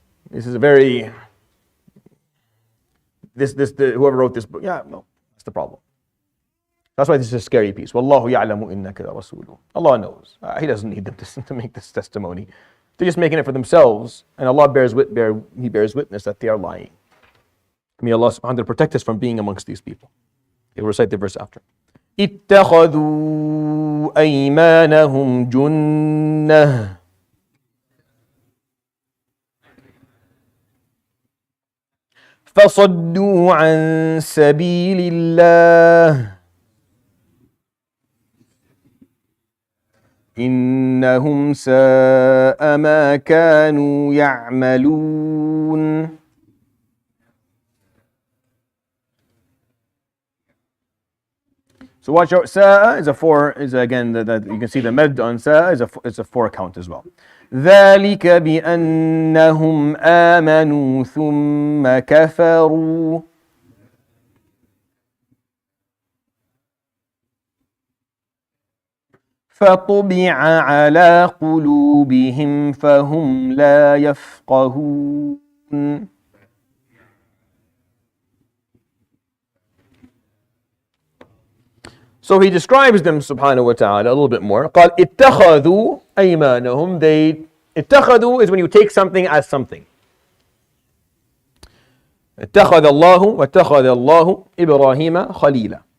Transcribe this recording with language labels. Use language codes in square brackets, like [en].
[en] This is a very, whoever wrote this book, no, that's the problem. That's why this is a scary piece. [ar] Wallahu ya'lamu innaka la rasuluh. [en] Allah knows. He doesn't need them to make this testimony. They're just making it for themselves, and Allah bears witness that they are lying. May Allah subhanahu wa ta'ala protect us from being amongst these people. He will recite the verse after. [ar] اتخذوا أيمانهم جنة فصدوا عن سبيل الله إنهم ساء ما كانوا يعملون. [en] So watch out. Sa'a is again that you can see the med on Sa'a is a 4 count as well. [ar] ذلك بأنهم آمنوا ثم كفروا فطبع على قلوبهم فهم لا يفقهون. [en] So he describes them subhanahu wa ta'ala a little bit more. [ar] قال اتخذوا أيمانهم. [en] اتخذوا is when you take something as something. [ar] اتخذ الله واتخذ الله إبراهيم خليلا.